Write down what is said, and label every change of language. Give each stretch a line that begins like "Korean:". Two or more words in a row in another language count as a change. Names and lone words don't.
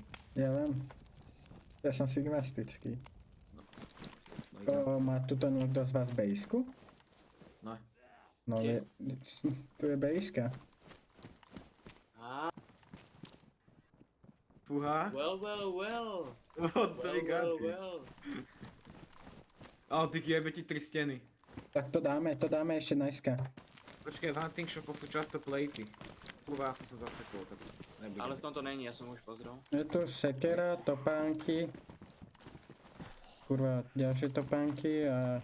Slovak: Ja viem. Ja som sigmastický. No, Má tuto niekto z vás bejsku? no. No, Kde? tu je bejska. Á, Fúha. well.
English: What the god.
Slovak: Ale ty jebe ti 3 steny. Tak to dáme ešte dneska. Počkaj, v
English: hunting shopoch
Slovak: sú často platey. Fúha, som sa zasekol, tak nebudem. ale v tomto není, ja som už pozrel. Je tu sekera, topánky. Kurva, ďalšie topánky a...